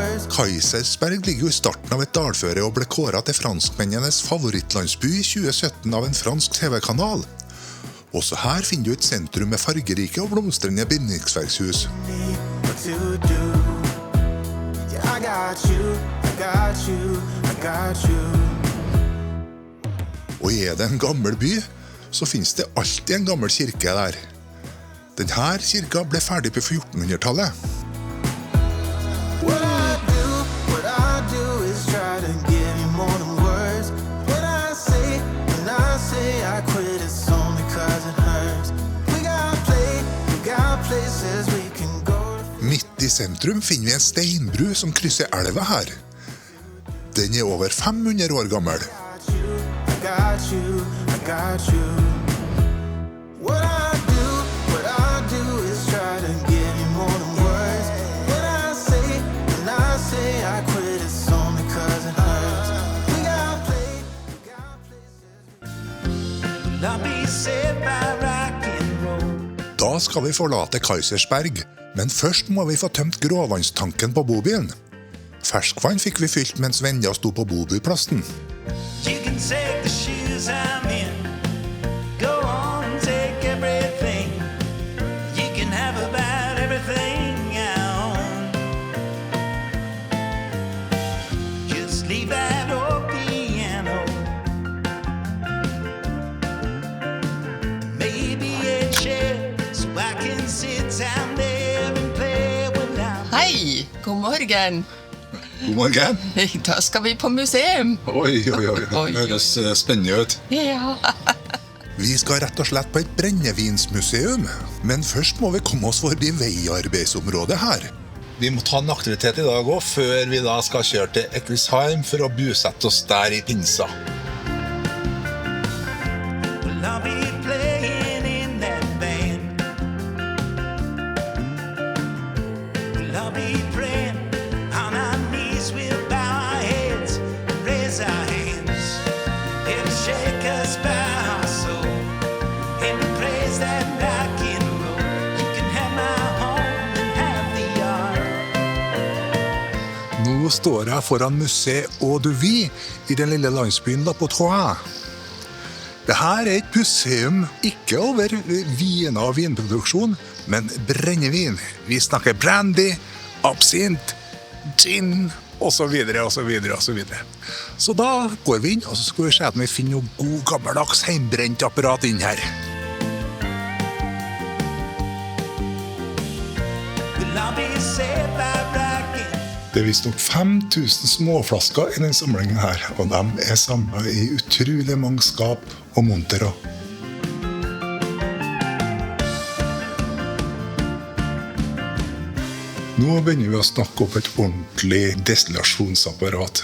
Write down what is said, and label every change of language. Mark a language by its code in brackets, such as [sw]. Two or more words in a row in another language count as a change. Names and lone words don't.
[no] Kaisersberg ligger jo i starten av et dalføre og ble kåret til franskmennenes favorittlandsby i 2017 av en fransk TV-kanal. Også her finner du et sentrum med fargerike og blomstrende bindingsverkshus. [en] What to do? Yeah, I got you, I got you, I got you. [no] Og er det en gammel by, så finnes det alltid en gammel kirke der. Denne kirka ble ferdig på 1400-tallet. [en] What I do is try to give you more than words. When I say I quit, it's only 'cause it hurts. We got places we can go to. [no] Midt i sentrum finner vi en steinbru som krysser elva her. Den er over 500 år gammel. [en] I got you, I got you. What I do is try to give you more than words. When I say I quit, it's only 'cause it hurts. We got places. I'll be saved by rock and roll. [no] Da skal vi forlate Kaisersberg, men først må vi få tømt gråvannstanken på bobilen. Ferskvann fikk vi fylt mens venner sto på bobilplassen. [en] You can take the shoes I'm in. Go on and take everything. You can have about everything I own. Just leave that old piano. Maybe a chair so I can sit down there and play when I'm. [no] Hei, god morgen. God morgen. Da skal vi på museum. Oi. Oi. Høres spennende ut. Ja. Vi skal rett og slett på et brennevinsmuseum, men først må vi komme oss forbi veiarbeidsområdet her. Vi må ta en aktivitet i dag også, før vi da skal kjøre til Ecclesheim for å busette oss der i pinsa. [en] Well, I'll be playing in that band. Well, I'll be praying on our knees. We'll bow our heads and raise our hands. It'll shake us by our soul. And we praise that rock and roll. You can have my home and have the yard. [no] Nå står jeg foran Musée Eau-de-Vie i den lille landsbyen La Potroie. Dette er et museum ikke over viner og vinproduksjon, men brennevin. Vi snakker brandy, absint, gin, og så videre, og så videre, og så videre. Så da går vi inn, og så skal vi se om vi finner noe god gammeldags heimbrent apparat inn her. [en] Well, I'll be saved by rocking. [no] Det er vist nok 5000 småflasker i den samlingen her, og de er samlet i utrolig mange skap og monterer. Nå begynner vi å snakke opp et ordentlig destillasjonsapparat.